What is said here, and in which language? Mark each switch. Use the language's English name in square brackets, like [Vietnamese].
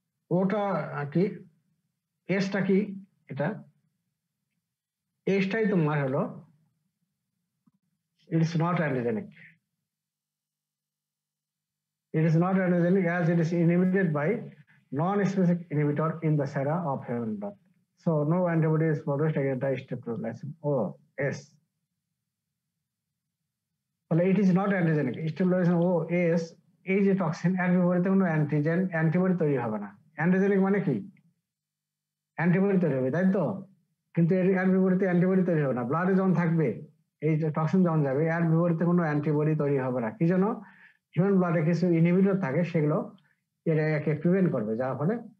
[Bangla] ওটা কি, এসটা কি, এটা এসটাই তোমার হলো [English] it is not antigenic. It is not antigenic as it is inhibited by non-specific inhibitor in the sera of human blood. So no antibody is produced against the streptolysin O S. [Bangla] তাহলে [English] it is not antigenic. [Bangla] Streptolysin O S এই যে toxin, এর বিপরীতে কোনো antibody তৈরি হবে না। Antigenic মানে কি, অ্যান্টিবডি তৈরি হবে, তাই তো, কিন্তু এর বিপরীতে অ্যান্টিবডি তৈরি হবে না। ব্লাডে যখন থাকবে, এই যে টক্সিন যখন যাবে, এর বিপরীতে কোনো অ্যান্টিবডি তৈরি হবে না। কি জন্য, হিউম্যান ব্লাডে কিছু ইনহিবিটর থাকে, সেগুলো এটাকে প্রিভেন্ট করবে, যার ফলে